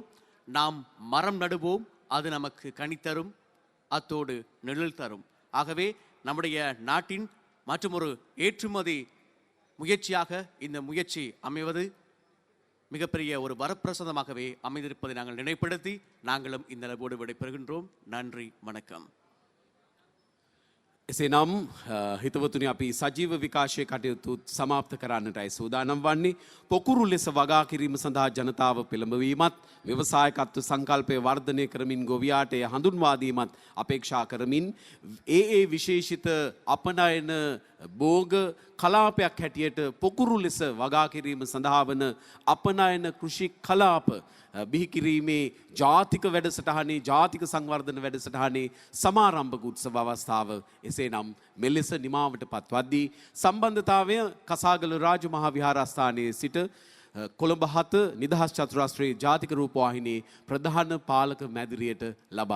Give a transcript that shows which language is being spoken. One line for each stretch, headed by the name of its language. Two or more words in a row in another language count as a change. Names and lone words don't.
Tamil: நாம் மரம் நடுவோம், அது நமக்கு கனித்தரும், அத்தோடு நிழல் தரும். ஆகவே நம்முடைய நாட்டின் மற்றொரு ஏற்றுமதி முயற்சியாக இந்த முயற்சி அமைவது மிகப்பெரிய ஒரு வரப்பிரசாதமாகவே அமைந்திருப்பதை நாங்கள் நினைப்படுத்தி நாங்களும் இந்த அளவோடு விடைபெறுகின்றோம். நன்றி, வணக்கம்.
Sinhala: එසේනම් හිතවතුනි අපි සජීව විකාශය කටයුතු සමාප්ත කරන්නටයි සූදානම් වන්නේ. පොකුරු ලෙස වගා කිරීම සඳහා ජනතාව පෙළඹවීමත් ව්‍යවසායකත්ව සංකල්පය වර්ධනය කරමින් ගොවියාට එය හඳුන්වා දීමත් අපේක්ෂා කරමින් ඒ විශේෂිත අපනයන භෝග කලාපයක් හැටියට පොකුරු ලෙස වගා කිරීම සඳහා වන අපනයන කෘෂි කලාප බිහිකිරීමේ ජාතික වැඩසටහනේ ජාතික සංවර්ධන වැඩසටහනේ සමාරම්භක උත්සව අවස්ථාව එසේනම් මෙලෙස නිමාවට පත්වද්දී සම්බන්ධතාවය කසාගල රාජ මහා විහාරස්ථානයේ සිට කොළඹ 7 නිදහස් චතුරස්‍රයේ ජාතික රූපවාහිනී ප්‍රධාන පාලක මැදිරියට ලබා දෙනවා.